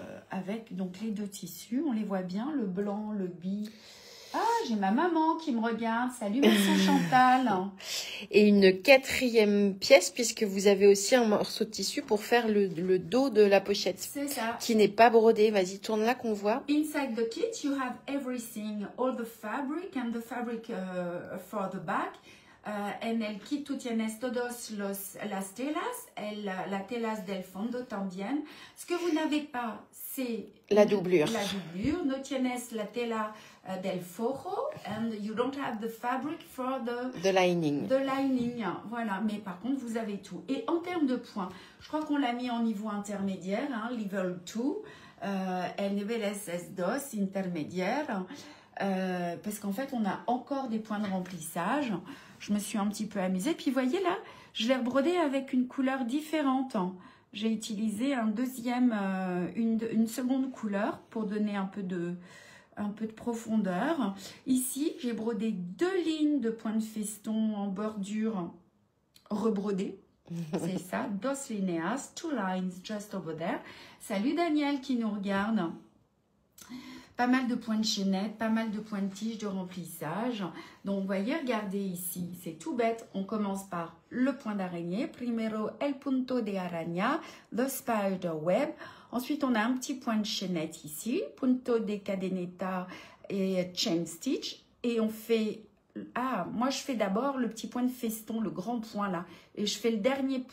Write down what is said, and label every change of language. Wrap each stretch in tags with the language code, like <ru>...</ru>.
<fr>Avec donc les deux tissus, on les voit bien, le blanc, le bi. Ah, j'ai ma maman qui me regarde. Salut, merci Chantal. Et une quatrième pièce, puisque vous avez aussi un morceau de tissu pour faire le dos de la pochette. C'est ça. Qui n'est pas brodé. Vas-y, tourne là qu'on voit.</fr> <en>Inside the kit, you have everything, all the fabric and the fabric for the back.</en> <es>En el kit tú tienes todos las telas, la telas del fondo también.</es> <fr>Ce que vous n'avez pas, c'est la doublure.</fr> <es>No tienes la tela del forro,</es> <en>and you don't have the fabric for the lining. The lining, voilà.</en> <fr>Mais par contre, vous avez tout. Et en termes de points, je crois qu'on l'a mis en niveau intermédiaire, hein,</fr> <en>level 2,</en> <es>el nivel S2 intermédiaire.</es> <fr>Parce qu'en fait, on a encore des points de remplissage. Je me suis un petit peu amusée. Puis, vous voyez là, je l'ai rebrodé avec une couleur différente. J'ai utilisé une seconde couleur pour donner un peu de profondeur. Ici, j'ai brodé 2 lignes de points de feston en bordure rebrodées. C'est ça,</fr> <es>dos líneas,</es> <en>2 lines just over there.</en> <fr>Salut Daniel qui nous regarde. Pas mal de points de chaînette, pas mal de points de tige de remplissage. Donc, vous voyez, regardez ici, c'est tout bête. On commence par le point d'araignée.</fr> <es>Primero el punto de araña,</es> <en>the spider web.</en> <fr>Ensuite, on a un petit point de chaînette ici,</fr> <es>punto de cadeneta</es> <fr>et</fr> <en>chain stitch.</en> <fr>Et on fait... Ah, moi, je fais d'abord le petit point de feston, le grand point là. Et je fais le dernier...</fr>